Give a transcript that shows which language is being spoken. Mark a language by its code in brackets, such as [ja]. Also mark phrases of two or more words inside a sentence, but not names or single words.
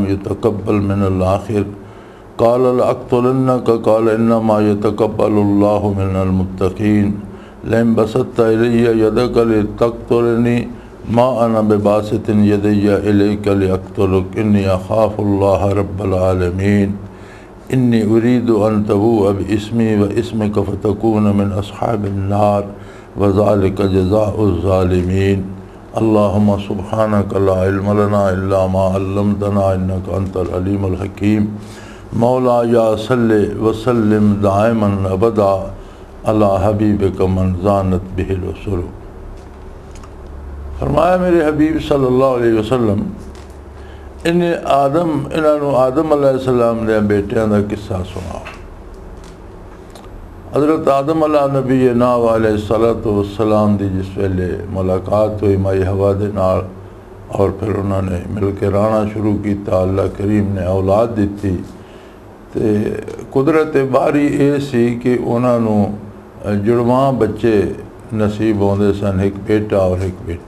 [ar] يتقبل من الآخر قال لأقتلنك قال إنما يتقبل الله من المتقين لئن بسطت إلي يدك لتقتلني ما أنا بباسط يدي إليك لأقتلك إني أخاف الله رب العالمين إني أريد أن تبوء باسمي واسمك فتكون من أصحاب النار وذلك جزاء الظالمين. اللهم سبحانك لا علم لنا إلا ما علمتنا إنك أنت العليم الحكيم. مولاي صل وسلم دائما أبدا على حبيبك من زانت به الرسل. [pa] فرمایا میرے حبیب [ar] صلى الله عليه وسلم [pa] انہیں انہوں نے آدم علیہ السلام دے بیٹیاں دا قصہ سناؤ. حضرت آدم [ar] على نبينا عليه الصلاة والسلام [pa] دی جس ویلے ملاقات ہوئی مائی حوا دے نال [ur] اور پھر انہوں نے مل کے رہنا شروع کیا, [pa] اللہ کریم نے اولاد دی تے قدرت باری یہ سی کہ انہوں نے جڑواں بچے نصیب ہوندے سن، ایک بیٹا اور ایک بیٹی.